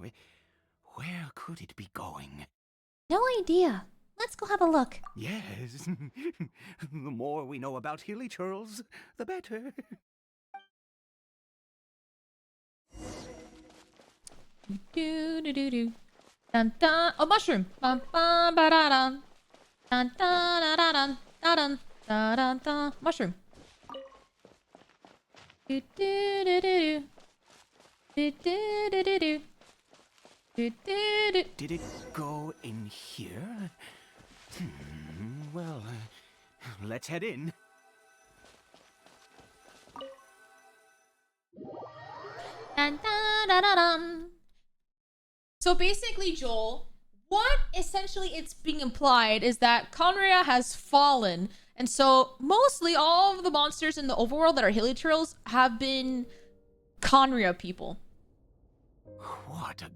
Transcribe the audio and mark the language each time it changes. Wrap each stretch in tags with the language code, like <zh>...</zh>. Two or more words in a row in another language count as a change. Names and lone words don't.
<en>Where could it be going? No idea. Let's go have a look. Yes. The more we know about hilly churls, the better. Do do do do. Dun dun. Oh, mushroom. Bum bum ba da dun. Dun dun da da dun da dun da dun dun. Mushroom. Do do do do do do do do do. Did it go in here? Well, let's head in. Dun, dun, dun, dun, dun. So basically, Joel, what essentially it's being implied is that Conria has fallen, and so mostly all of the monsters in the overworld that are hilichurls have been Conria people. What a</en>